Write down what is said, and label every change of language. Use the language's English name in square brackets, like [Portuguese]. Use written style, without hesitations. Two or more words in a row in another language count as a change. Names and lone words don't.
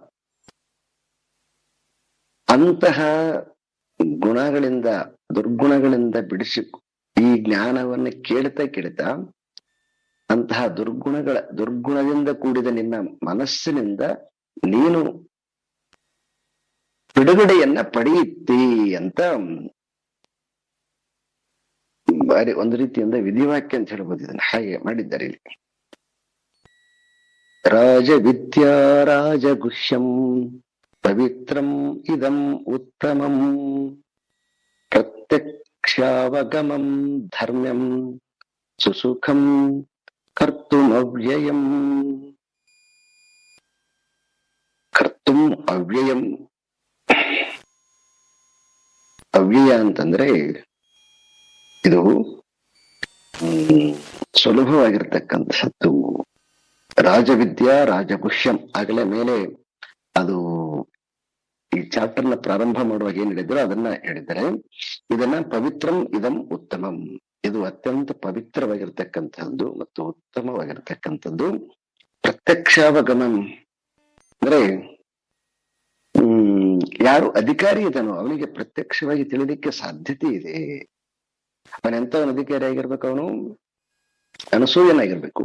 [Kannada] ಅಂತಹ ಗುಣಗಳಿಂದ, ದುರ್ಗುಣಗಳಿಂದ ಬಿಡಿಸಿ ಈ ಜ್ಞಾನವನ್ನ ಕೇಳ್ತಾ ಅಂತಹ ದುರ್ಗುಣದಿಂದ ಕೂಡಿದ ನಿನ್ನ ಮನಸ್ಸಿನಿಂದ ನೀನು ಬಿಡುಗಡೆಯನ್ನ ಪಡೆಯುತ್ತಿ ಅಂತ ಬಾರಿ ಒಂದು ರೀತಿಯಿಂದ ವಿಧಿವಾಕ್ಯ ಅಂತ ಹೇಳ್ಬೋದು. ಇದನ್ನ ಹಾಗೆ ಮಾಡಿದ್ದಾರೆ ಇಲ್ಲಿ. [Sanskrit] ರಾಜವಿದ್ಯಾ ರಾಜಗುಹ್ಯಂ ಪವಿತ್ರಂ ಇದಂ ಉತ್ತಮಂ ಪ್ರತ್ಯಕ್ಷಾವಗಮಂ ಧರ್ಮ್ಯಂ ಸುಸುಖಂ ಕರ್ತುಮವ್ಯಯಂ. ಕರ್ತುಂ ಅವ್ಯಯಂ. [Kannada] ಅವ್ಯಯ ಅಂತಂದ್ರೆ ಇದು ಸುಲಭವಾಗಿರ್ತಕ್ಕಂಥದ್ದು. [Sanskrit] ರಾಜವಿದ್ಯಾ ರಾಜಗುಹ್ಯಂ [Kannada] ಆಗಲೇ ಮೇಲೆ ಅದು ಈ ಚಾಪ್ಟರ್ನ ಪ್ರಾರಂಭ ಮಾಡುವಾಗ ಏನ್ ಹೇಳಿದ್ರು ಅದನ್ನ ಹೇಳಿದ್ದಾರೆ. [Sanskrit] ಇದನ್ನ ಪವಿತ್ರಂ ಇದಂ ಉತ್ತಮಂ, [Kannada] ಇದು ಅತ್ಯಂತ ಪವಿತ್ರವಾಗಿರ್ತಕ್ಕಂಥದ್ದು ಮತ್ತು ಉತ್ತಮವಾಗಿರ್ತಕ್ಕಂಥದ್ದು. ಪ್ರತ್ಯಕ್ಷಾವಗಮಂ ಅಂದ್ರೆ ಯಾರು ಅಧಿಕಾರಿ ಇದನೋ ಅವನಿಗೆ ಪ್ರತ್ಯಕ್ಷವಾಗಿ ತಿಳಿಲಿಕ್ಕೆ ಸಾಧ್ಯತೆ ಇದೆ. ಅವನೆಂತವನ ಅಧಿಕಾರಿ ಆಗಿರ್ಬೇಕು, ಅವನು ಅನಸೂಯನಾಗಿರ್ಬೇಕು.